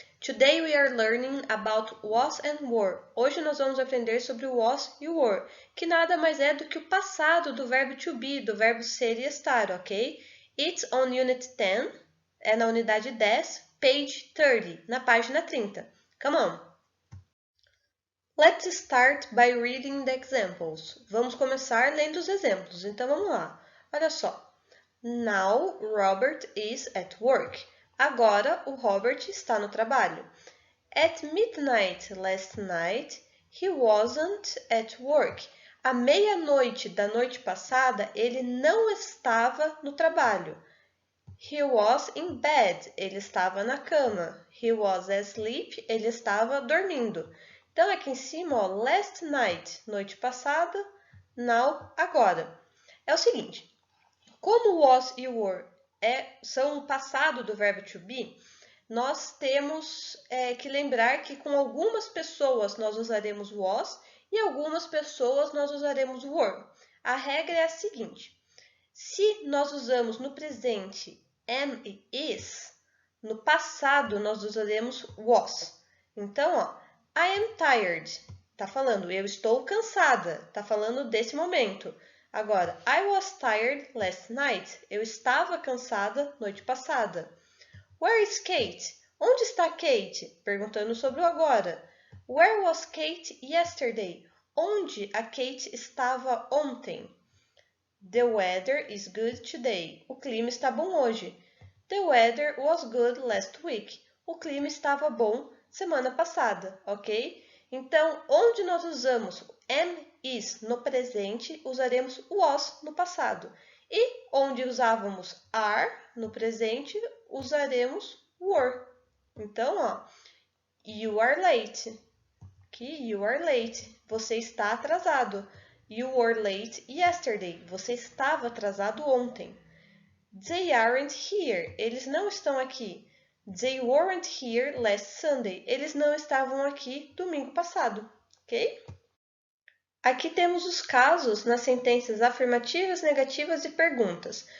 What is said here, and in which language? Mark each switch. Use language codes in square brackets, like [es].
[en] Today we are learning about was and were. [pt] Hoje nós vamos aprender sobre o was e o were, que nada mais é do que o passado do verbo to be, do verbo ser e estar, ok? [en] It's on Unit 10, [pt] é na unidade 10, [en] page 30, [pt] na página 30. [en] Come on! Let's start by reading the examples. [pt] Vamos começar lendo os exemplos, então vamos lá. Olha só. [en] Now Robert is at work. [pt] Agora o Robert está no trabalho. [en] At midnight last night, he wasn't at work. [pt] À meia-noite da noite passada, ele não estava no trabalho. [en] He was in bed. [pt] Ele estava na cama. [en] He was asleep. [pt] Ele estava dormindo. Então, aqui em cima, ó, [en] last night, [pt] noite passada, now, agora. É o seguinte, como was e were são o passado do verbo to be, nós temos que lembrar que com algumas pessoas nós usaremos was e algumas pessoas nós usaremos were. A regra é a seguinte, se nós usamos no presente am e is, no passado nós usaremos was. Então, ó, [en] I am tired, [pt] tá falando eu estou cansada, tá falando desse momento. [en] Agora, I was tired last night. [pt] Eu estava cansada noite passada. [en] Where is Kate? [pt] Onde está Kate? Perguntando sobre o agora. [en] Where was Kate yesterday? [pt] Onde a Kate estava ontem? [en] The weather is good today. [pt] O clima está bom hoje. [en] The weather was good last week. [pt] O clima estava bom semana passada, ok? Então, onde nós usamos am, is no presente, usaremos was no passado. E onde usávamos are no presente, usaremos were. [en] Então, ó, you are late. Que you are late. [pt] Você está atrasado. [en] You were late yesterday. [pt] Você estava atrasado ontem. [en] They aren't here. [pt] Eles não estão aqui. [en] They weren't here last Sunday. [pt] Eles não estavam aqui domingo passado, ok? Aqui temos os casos nas sentenças afirmativas, negativas e perguntas.